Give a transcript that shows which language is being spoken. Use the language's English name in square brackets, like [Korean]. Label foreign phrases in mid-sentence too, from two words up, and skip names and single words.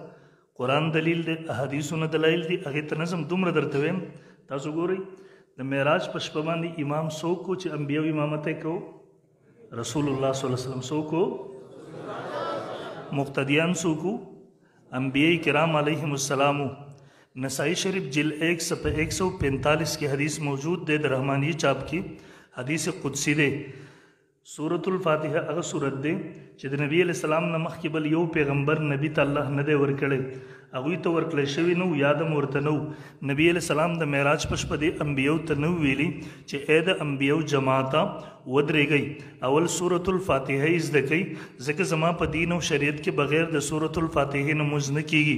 [Pashto] قرآن دلیل دی، احادیثونه دلایل دي، هغې ته نظم دومره درته ویم. تاسو ګورئ د معراج په شپه باندې امام څوک و چې انبیاو امامت یې کوو؟ [Arabic] رسول الله صلی الله علیه وسلم. [Pashto] څوک و؟ مقتدیان څوک و؟ [Arabic] انبیاء کرام علیهم السلام. [Pashto] نسائی شریف جلد 145 کی حدیث موجود دے، در رحمانی چاپ کی حدیث قدسی دے. سورة الفاتحه هغه سورت دی چې د نبی [Arabic] علیہ السلام [Pashto] نه مخکې بل یو پیغمبر نبی ته الله نه دی ورکړی، هغوی ته ورکړی شوي نه و، یاد هم ورته نه و. نبی [Arabic] علیہ السلام [Pashto] د معراج په شپه دې انبیاو ته نه ویلي چې ای د انبیاو جماعته ودرېږئ، اول سورة الفاتحه یې زده کوئ، ځکه زما په دین او شریعت کې بغیر د سورة الفاتحې نه مونځ نه کېږي.